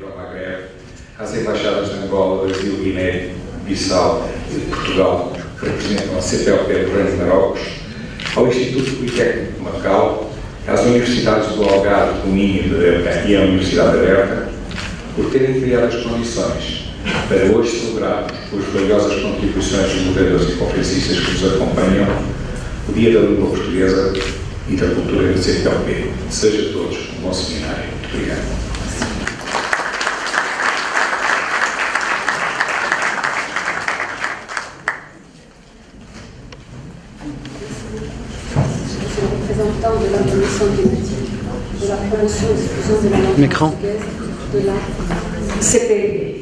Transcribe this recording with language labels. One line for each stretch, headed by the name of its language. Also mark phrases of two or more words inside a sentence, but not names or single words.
Portuguese: o Magreb, às Embaixadas de Angola, Brasil, Guiné, Bissau e Portugal, que representam a CPLP do Reino de Marrocos, ao Instituto Politécnico de Macau, às Universidades do Algarve, do Minho e à Universidade Aberta, por terem criado as condições para hoje celebrarmos, com as valiosas contribuições dos moderadores e conferencistas que nos acompanham, o Dia da Língua Portuguesa e da Cultura da CPLP. Seja todos um bom seminário. Muito obrigado.
French: Représentant de la commission thématique de la promotion et diffusion de la langue portugaise de la CPLP.